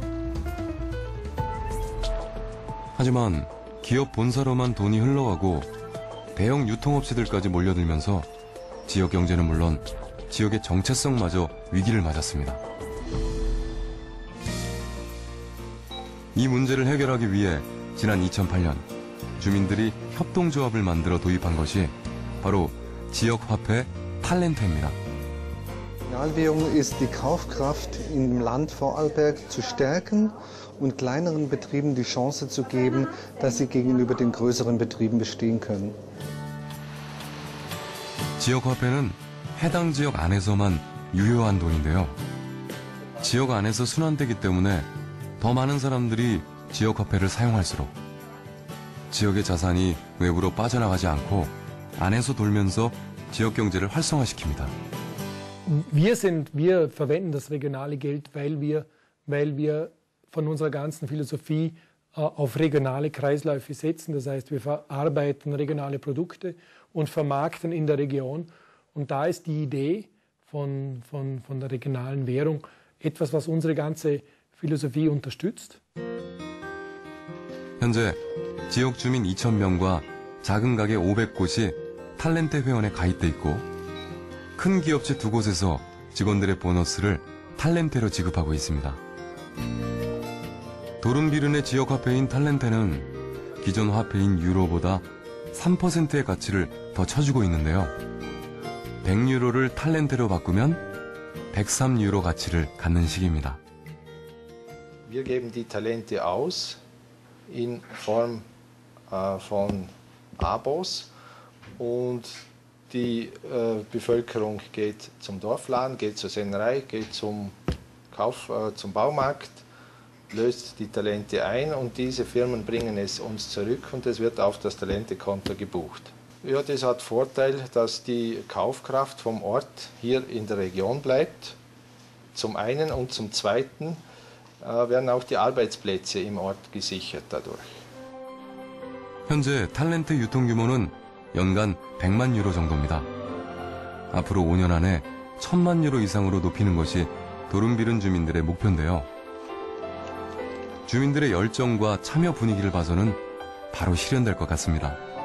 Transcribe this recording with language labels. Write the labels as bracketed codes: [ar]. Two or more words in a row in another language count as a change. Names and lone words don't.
[ko] 하지만 기업 본사로만 돈이 흘러가고 대형 유통업체들까지 몰려들면서 지역 경제는 물론 지역의 정체성마저 위기를 맞았습니다. 이 문제를 해결하기 위해 지난 2008년 주민들이 협동조합을 만들어 도입한 것이 바로 지역화폐 탈렌테입니다. [de] Regionalwährung ist die Kaufkraft im Land Vorarlberg zu stärken und kleineren Betrieben die Chance zu geben, dass sie gegenüber den größeren Betrieben bestehen können. [ko] 지역화폐는 해당 지역 안에서만 유효한 돈인데요. 지역 안에서 순환되기 때문에 더 많은 사람들이 지역화폐를 사용할수록 지역의 자산이 외부로 빠져나가지 않고 안에서 돌면서 지역 경제를 활성화시킵니다. [de] Wir verwenden das regionale Geld, weil wir von unserer ganzen Philosophie auf regionale Kreisläufe setzen. Das heißt, wir verarbeiten regionale Produkte und vermarkten in der Region. Und da ist die Idee von der regionalen Währung etwas, was unsere ganze Philosophie unterstützt. [ko] 현재 지역 주민 2,000명과 작은 가게 500곳이 탈렌테 회원에 가입돼 있고 큰 기업체 2곳에서 직원들의 보너스를 탈렌테로 지급하고 있습니다. 도른비른의 지역화폐인 탈렌테는 기존 화폐인 유로보다 3%의 가치를 더 쳐주고 있는데요. 100유로를 탈렌테로 바꾸면 103유로 가치를 갖는 식입니다. [de] Wir geben die Talente aus in Form von Abos und die Bevölkerung geht zum Dorfladen, geht zur Sennerei, geht zum Baumarkt, löst die Talente ein und diese Firmen bringen es uns zurück und es wird auf das Talentekonto gebucht. Ja, das hat Vorteil, dass die Kaufkraft vom Ort hier in der Region bleibt, zum einen, und zum zweiten werden auch die Arbeitsplätze im Ort gesichert dadurch. [ko] 현재 탈렌테 유통 규모는 연간 100만 유로 정도입니다. 앞으로 5년 안에 1000만 유로 이상으로 높이는 것이 도른비른 주민들의 목표인데요. 주민들의 열정과 참여 분위기를 봐서는 바로 실현될 것 같습니다.